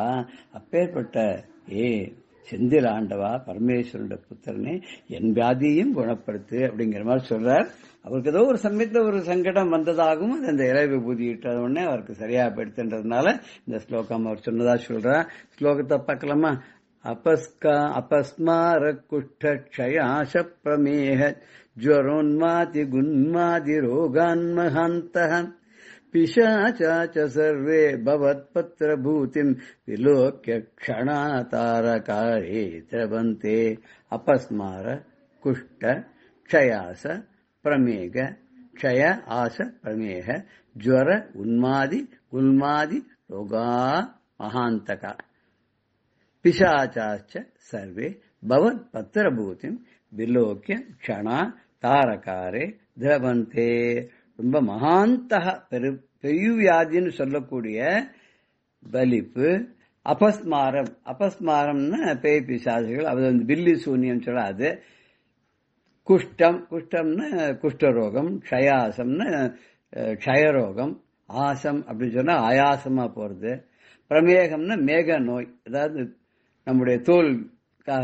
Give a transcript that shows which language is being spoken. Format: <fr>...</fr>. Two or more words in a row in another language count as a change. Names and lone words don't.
<ta>அப்பேற்பட்ட செந்தில் ஆண்டவா பரமேஸ்வரனுடைய புத்திரனே என் வியாதியையும் குணப்படுத்து அப்படிங்கிற மாதிரி சொல்றார். அவருக்கு ஏதோ ஒரு சமயத்துல ஒரு சங்கடம் வந்ததாகவும் அந்த இலை விபூதி இட்ட உடனே அவருக்கு சரியா போயிடுத்துன்றதுனால இந்த ஸ்லோகம் அவர் சொன்னதா சொல்றார். ஸ்லோகத்தை பார்க்கலாமா?</ta> <sa>अपस्मार कुष्ठ क्षयाश प्रमेह ज्वरोन्माति गुन्मादि रोगान्महान्तः पिशाचाच सर्वे भवत्पत्रभूतिम् विलोक्य क्षणातारकारे द्रवन्ते अपस्मार कुष्ठ क्षयास प्रमेह क्षय आस प्रमेह ज्वर उन्मादि गुल्मादि रोगा महान्तका पिशाचाश्च सर्वे भवत् पत्रभूतिम् विलोक्य क्षणा तारकारे திரவந்தே.</sa> <ta>ரொம்ப மகாந்தக பெருவியாதின்னு சொல்லக்கூடிய பலிப்பு, அபஸ்மாரம், அபஸ்மாரம்னா பேய் பிசாசுகள், அது வந்து பில்லி சூன்யம் சொல்லாது. குஷ்டம், குஷ்டம்னா குஷ்டரோகம், க்ஷயாசம்னா க்ஷயரோகம், ஆசம் அப்படின்னு சொன்னா ஆயாசமா போறது, பிரமேகம்னா மேக நோய், அதாவது நம்முடைய தோலுக்காக</ta>